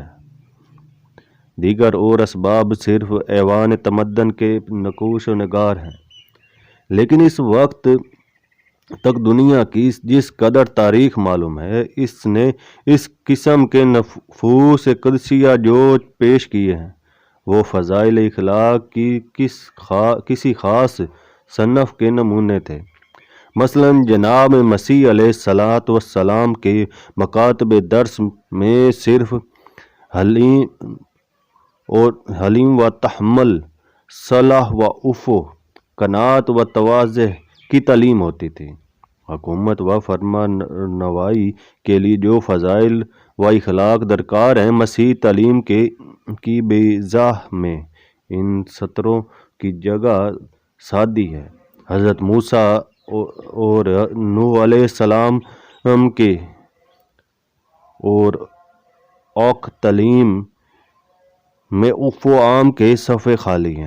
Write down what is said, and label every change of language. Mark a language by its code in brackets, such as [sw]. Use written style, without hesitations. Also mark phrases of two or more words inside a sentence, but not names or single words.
[ur] دیگر اور اسباب صرف ایوان تمدن کے نقوش و نگار ہیں، لیکن اس وقت تک دنیا کی جس قدر تاریخ معلوم ہے اس نے اس قسم کے نفوس قدسیہ جو پیش کیے ہیں وہ فضائل اخلاق کی کسی خاص صنف کے نمونے تھے۔ مثلاً جناب مسیح [ar] علیہ السلام [ur] کے مکاتب درس میں صرف حلیم و تحمل، صلح و عفو، قناعت و تواضع کی تعلیم ہوتی تھی۔ حکومت و فرمانروائی کے لیے جو فضائل و اخلاق درکار ہیں مسیح تعلیم کی بیضاح میں ان سطروں کی جگہ سادی ہے۔ حضرت موسیٰ اور نوح [ar] علیہ السلام [ur] کے اور اوق تعلیم میں عفو عام کے صفحے خالی ہیں۔